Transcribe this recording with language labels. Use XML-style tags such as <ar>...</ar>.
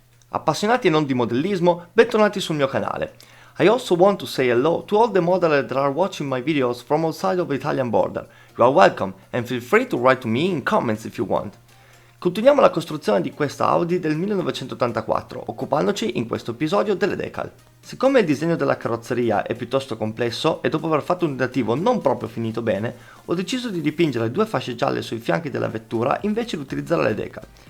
<it>Appassionati e non di modellismo, bentornati sul mio canale.</it> <en>I also want to say hello to all the modelers that are watching my videos from outside of the Italian border. You are welcome and feel free to write to me in comments if you want.</en> <it>Continuiamo la costruzione di questa Audi del 1984, occupandoci in questo episodio delle decal. Siccome il disegno della carrozzeria è piuttosto complesso e dopo aver fatto un tentativo non proprio finito bene, ho deciso di dipingere due fasce gialle sui fianchi della vettura invece di utilizzare le decal.</it>